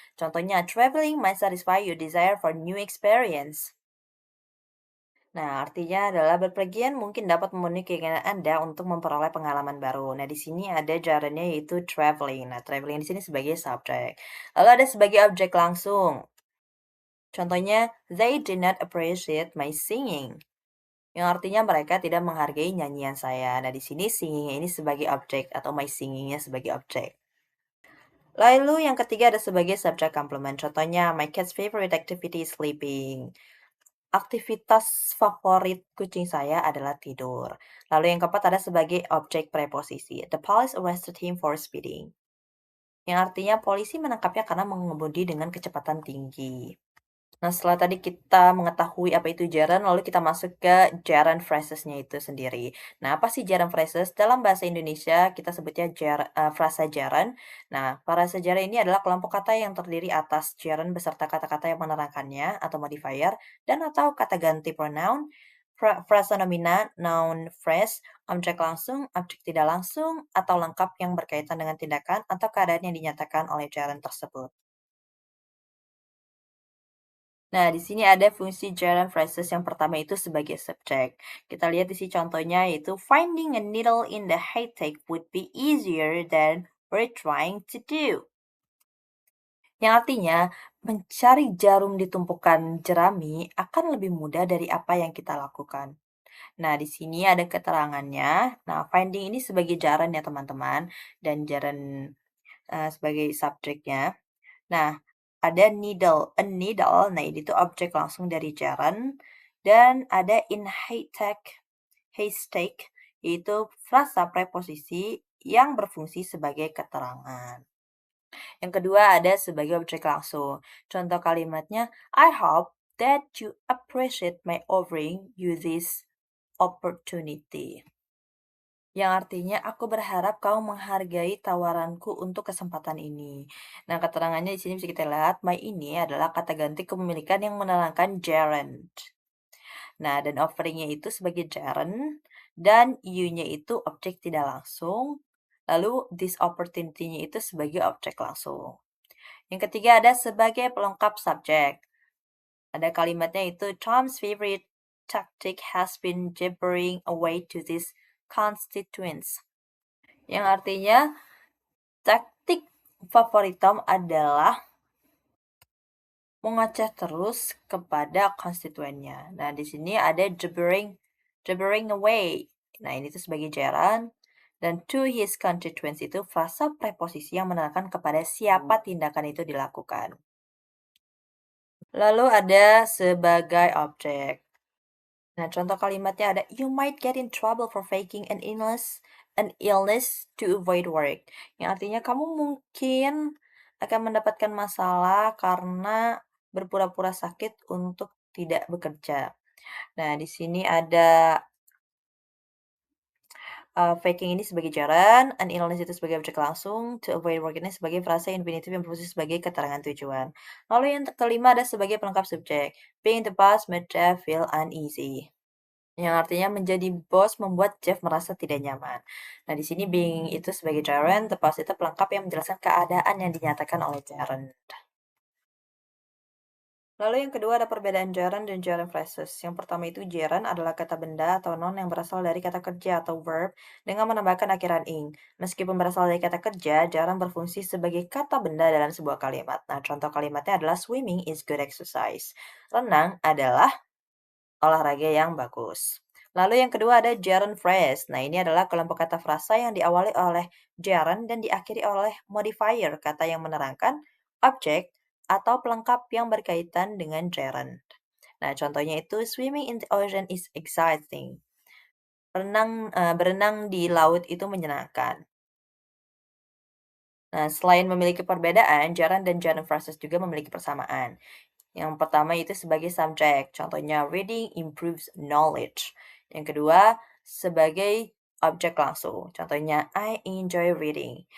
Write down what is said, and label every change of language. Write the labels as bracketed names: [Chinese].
[English] Contohnya, traveling might satisfy your desire for new experience. [Indonesian] Nah, artinya adalah berpergian mungkin dapat memenuhi keinginan Anda untuk memperoleh pengalaman baru. Nah, di sini ada gerundnya yaitu traveling. Nah, traveling di sini sebagai subjek. Lalu ada sebagai objek langsung. [English] Contohnya, they did not appreciate my singing. [Indonesian] Yang artinya mereka tidak menghargai nyanyian saya. Nah, di sini singing ini sebagai objek atau my singingnya sebagai objek. Lalu yang ketiga ada sebagai subject complement. [English] Contohnya, my cat's favorite activity is sleeping. [Indonesian] Aktivitas favorit kucing saya adalah tidur. Lalu yang keempat ada sebagai objek preposisi. [English] The police arrested him for speeding. [Indonesian] Yang artinya polisi menangkapnya karena mengemudi dengan kecepatan tinggi. Nah, setelah tadi kita mengetahui apa itu gerund, lalu kita masuk ke gerund phrases-nya itu sendiri. Nah, apa sih gerund phrases? Dalam bahasa Indonesia kita sebutnya frasa gerund. Nah, frasa gerund ini adalah kelompok kata yang terdiri atas gerund beserta kata-kata yang menerangkannya atau modifier dan atau kata ganti pronoun, frasa nomina, noun phrase, objek langsung, objek tidak langsung, atau lengkap yang berkaitan dengan tindakan atau keadaan yang dinyatakan oleh gerund tersebut. Nah, di sini ada fungsi gerund phrases yang pertama itu sebagai subjek. Kita lihat di sini contohnya yaitu [English] finding a needle in the haystack would be easier than we're trying to do. [Indonesian] Yang artinya, mencari jarum di tumpukan jerami akan lebih mudah dari apa yang kita lakukan. Nah, di sini ada keterangannya. Nah, finding ini sebagai gerund ya teman-teman, dan gerund sebagai subjeknya. Nah, ada needle, a needle, nah ini tuh objek langsung dari gerund, dan ada in haystack, yaitu frasa preposisi yang berfungsi sebagai keterangan. Yang kedua ada sebagai objek langsung. Contoh kalimatnya, [English] I hope that you appreciate my offering you this opportunity. [Indonesian] Yang artinya, aku berharap kau menghargai tawaranku untuk kesempatan ini. Nah, keterangannya di sini bisa kita lihat, my ini adalah kata ganti kepemilikan yang menerangkan gerund. Nah, dan offeringnya itu sebagai gerund, dan you-nya itu objek tidak langsung, lalu this opportunity-nya itu sebagai objek langsung. Yang ketiga ada sebagai pelengkap subjek. Ada kalimatnya itu, [English] Tom's favorite tactic has been jabbering away to these constituents. [Indonesian] Yang artinya taktik favorit Tom adalah mengoceh terus kepada konstituennya. Nah, di sini ada jabbering away. Nah, ini tuh sebagai gerund. Dan to his constituents itu frasa preposisi yang menerangkan kepada siapa tindakan itu dilakukan. Lalu ada sebagai objek. Nah, contoh kalimatnya ada [English] you might get in trouble for faking an illness to avoid work. [Indonesian] Yang artinya kamu mungkin akan mendapatkan masalah karena berpura-pura sakit untuk tidak bekerja. Nah, di sini ada faking ini sebagai jaran, an illness itu sebagai objek langsung, to avoid work ini sebagai frasa infinitif yang berfungsi sebagai keterangan tujuan. Lalu yang kelima ada sebagai pelengkap subjek. [English] Being the boss made Jeff feel uneasy. [Indonesian] Yang artinya menjadi bos membuat Jeff merasa tidak nyaman. Nah, di sini being itu sebagai gerund, the past itu pelengkap yang menjelaskan keadaan yang dinyatakan oleh gerund. Lalu yang kedua ada perbedaan gerund dan gerund phrases. Yang pertama itu gerund adalah kata benda atau noun yang berasal dari kata kerja atau verb dengan menambahkan akhiran ing. Meskipun berasal dari kata kerja, gerund berfungsi sebagai kata benda dalam sebuah kalimat. Nah, contoh kalimatnya adalah [English] swimming is good exercise. [Indonesian] Renang adalah olahraga yang bagus. Lalu yang kedua ada gerund phrase. Nah, ini adalah kelompok kata frasa yang diawali oleh gerund dan diakhiri oleh modifier, kata yang menerangkan, objek, atau pelengkap yang berkaitan dengan gerund. Nah, contohnya itu [English] swimming in the ocean is exciting. [Indonesian] Berenang di laut itu menyenangkan. Nah, selain memiliki perbedaan, gerund dan gerund phrases juga memiliki persamaan. Yang pertama itu sebagai subjek, contohnya [English] reading improves knowledge. [Indonesian] Yang kedua sebagai objek langsung, contohnya [English] I enjoy reading.